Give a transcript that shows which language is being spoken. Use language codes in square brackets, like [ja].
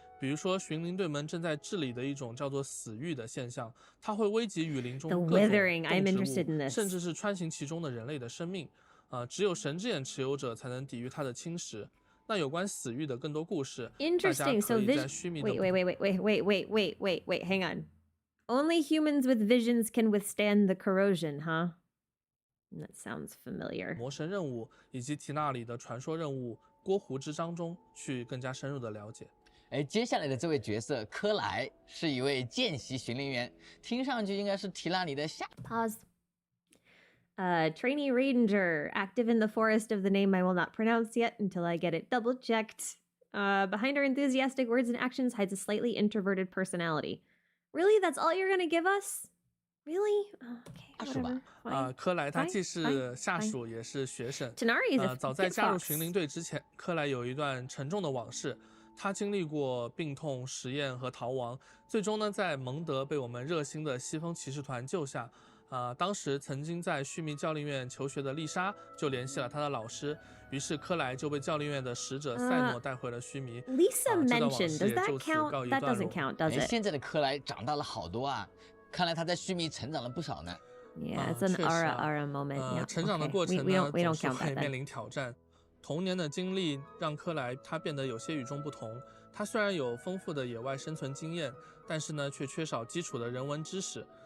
[zh] 比如说，巡林队们正在治理的一种叫做死域的现象，它会危及雨林中各种动植物，甚至是穿行其中的人类的生命。只有神之眼持有者才能抵御它的侵蚀。那有关死域的更多故事，大家可以在须弥的 [en] Wait, hang on. Only humans with visions can withstand the corrosion, huh? That sounds familiar. [zh] 魔神任务以及提纳里的传说任务《郭湖之章》中去更加深入的了解。接下来的这位角色科莱是一位见习巡林员，听上去应该是提纳里的下。 [en] Pause. Trainee ranger, active in the forest of the name I will not pronounce yet until I get it double checked. Behind her enthusiastic words and actions hides a slightly introverted personality. Really? That's all you're gonna give us? Really? Okay, whatever. [zh] 科莱他既是下属也是学生。早在 [en] good [zh] 加入 [en] fox. [zh] 巡林队之前，科莱有一段沉重的往事。他经历过病痛、实验和逃亡，最终呢，在蒙德被我们热心的西风骑士团救下。当时曾经在须弥教令院求学的丽莎就联系了他的老师，于是科莱就被教令院的使者赛诺带回了须弥。 [en] Lisa mentioned, does that count? That doesn't count, does it? [zh] 现在的科莱长大了好多啊，看来他在须弥成长了不少呢。 [en] Yeah, it's an aura moment. [zh] 成长的过程呢，总是会面临挑战。童年的经历让科莱他变得有些与众不同。他虽然有丰富的野外生存经验，但是呢，却缺少基础的人文知识。